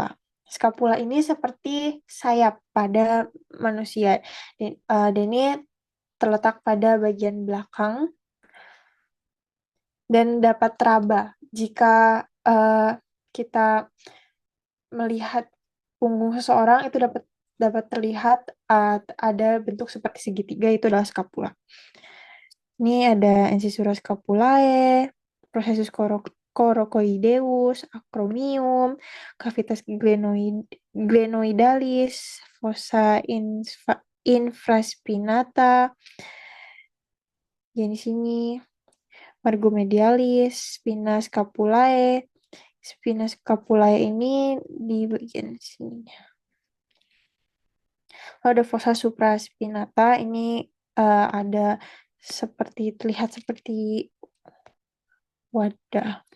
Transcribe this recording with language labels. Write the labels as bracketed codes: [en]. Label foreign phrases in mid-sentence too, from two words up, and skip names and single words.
[id] Skapula ini seperti sayap pada manusia dan ini terletak pada bagian belakang dan dapat teraba jika kita melihat punggung seseorang itu dapat dapat terlihat ada bentuk seperti segitiga itu adalah skapula. Ini ada [la] incisura scapulae, processus coracoideus, acromion, cavitas glenoidalis, fossa infraspinata, [id] di sini [la] margomedialis, spina scapulae. Spina scapulae [id] ini di bagian sini. Lalu ada [la] fossa supraspinata, [id] ini ada seperti terlihat seperti wadah.